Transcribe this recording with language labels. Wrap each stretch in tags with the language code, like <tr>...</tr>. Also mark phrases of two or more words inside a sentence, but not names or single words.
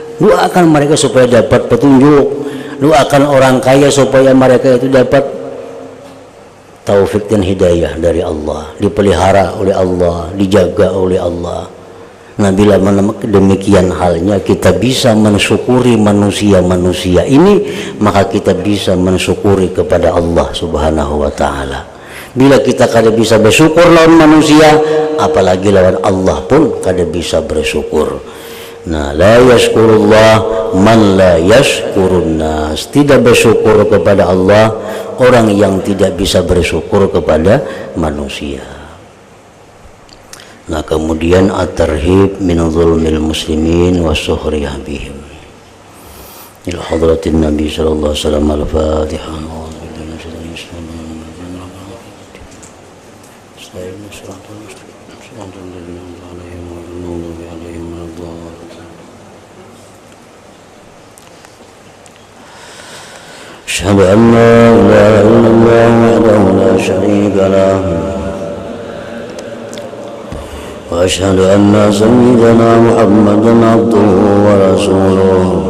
<id>Doakan mereka supaya dapat petunjuk. Doakan orang kaya supaya mereka itu dapat taufik dan hidayah dari Allah, dipelihara oleh Allah, dijaga oleh Allah. Nah, bila demikian halnya kita bisa mensyukuri manusia-manusia ini, maka kita bisa mensyukuri kepada Allah</id> <ar>سبحانه وتعالى.</ar> <bjn>Bila kita kada bisa bersyukur lawan manusia, apalagi lawan Allah pun kada bisa bersyukur.</bjn> <id>Nah,</id> <ar>لا يشكر الله من لا يشكر الناس.</ar> <id>Tidak bersyukur kepada Allah orang yang tidak bisa bersyukur kepada manusia. Nah, kemudian</id> <ar>الترهيب من ظلم المسلمين والسخرية بهم. إلى حضرة النبي صلى الله عليه وسلم الفاتحة. أشهد أن لا إله إلا الله وحده لا شريك له وأشهد أن سيدنا محمدا عبده ورسوله</ar>